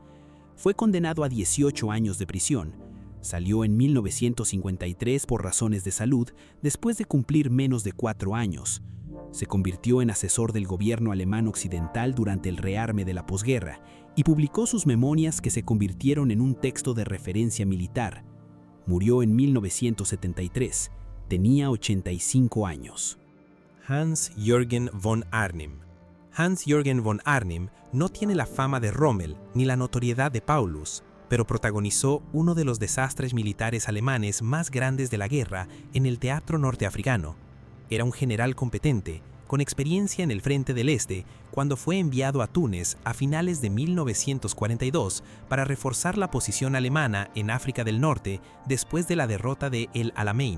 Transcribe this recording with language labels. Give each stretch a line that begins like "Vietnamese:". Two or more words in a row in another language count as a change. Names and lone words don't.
Spanish: Fue condenado a 18 años de prisión. Salió en 1953 por razones de salud, después de cumplir menos de 4 años. Se convirtió en asesor del gobierno alemán occidental durante el rearme de la posguerra y publicó sus memorias que se convirtieron en un texto de referencia militar. Murió en 1973. Tenía 85 años. Hans-Jürgen von Arnim. Hans-Jürgen von Arnim no tiene la fama de Rommel ni la notoriedad de Paulus, pero protagonizó uno de los desastres militares alemanes más grandes de la guerra en el teatro norteafricano. Era un general competente, con experiencia en el Frente del Este, cuando fue enviado a Túnez a finales de 1942 para reforzar la posición alemana en África del Norte después de la derrota de El Alamein.